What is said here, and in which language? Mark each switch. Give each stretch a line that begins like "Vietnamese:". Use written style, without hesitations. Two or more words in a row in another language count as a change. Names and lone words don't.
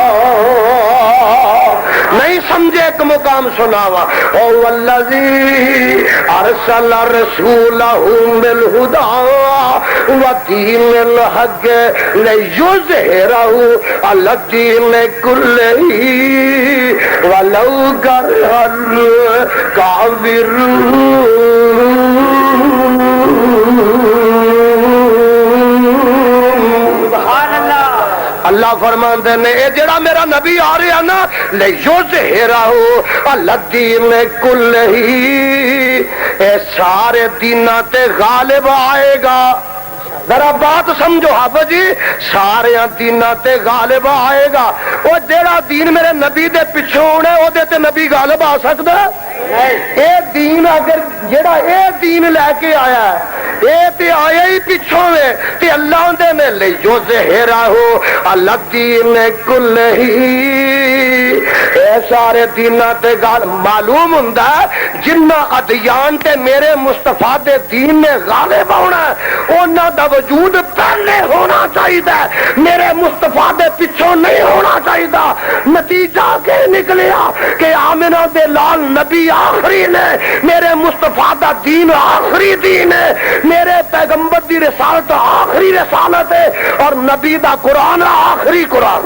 Punjabi: نہیں سمجھے ایک مقام سناوا، او
Arabic: الذی ارسل رسولہ بالہدی ودین الحق لیظہرہ علی الدین کلہ ولو کرہ الکافرون۔
Punjabi: اللہ فرماندے نے اے جڑا میرا نبی آ رہا نا
Arabic: لیظہرہ علی الدین کلہ،
Punjabi: اے سارے دیناں تے غالب آئے گا۔ ذرا بات سمجھو حافظ جی، سارے دیناں تے غالب آئے گا۔ وہ جڑا دین میرے نبی دے پیچھے ہونا او دے تے نبی غالب آ سکدا ہے؟ اے دین اگر جڑا اے دین لے کے آیا ہے اے تے آیا ہی پیچھوں ہے تے اللہ دے نے
Arabic: لیظہرہ علی الدین کلہ،
Punjabi: اے سارے دیناں تے معلوم ہوندا ہے جنہ ادیان تے میرے مصطفیٰ دے دین نے غالب ہونا ہے انہاں دا وجود پہلے ہونا چاہیے، میرے مصطفیٰ دے پیچھوں نہیں ہونا چاہیے۔ نتیجہ کے نکلیا کہ آمنہ دے لال نبی آخری نے، میرے مصطفیٰ دا دین آخری دین ہے، میرے پیغمبر دی رسالت آخری رسالت ہے، اور نبی دا قرآن آخری قرآن۔